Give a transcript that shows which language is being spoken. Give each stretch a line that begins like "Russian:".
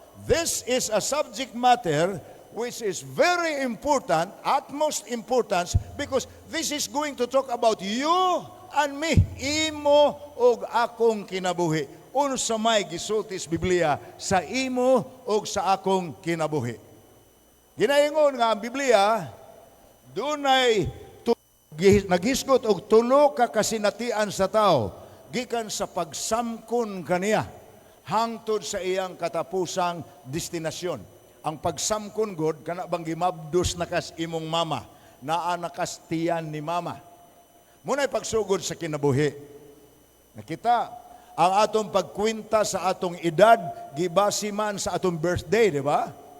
English: This is a subject matter which is very important, utmost importance, because this is going to talk about you and me,
Cebuano: imo og akong kinabuhi. Unsa may gisulti sa Biblia sa imo og sa akong kinabuhi. Ginaingon nga ang Biblia, dunay naghisgot og tulo ka kasinatian sa tao gikan sa pagsamkon kaniya hangtod sa iyang katapusang destinasyon. Ang pagsamkon god kana bang gimabdos nakas imong mama, naa nakas tiyan ni mama. Muna'y pagsugod sa kinabuhi. Nakita, ang atong pagkwinta sa atong edad, gibasi man sa atong birthday, di ba?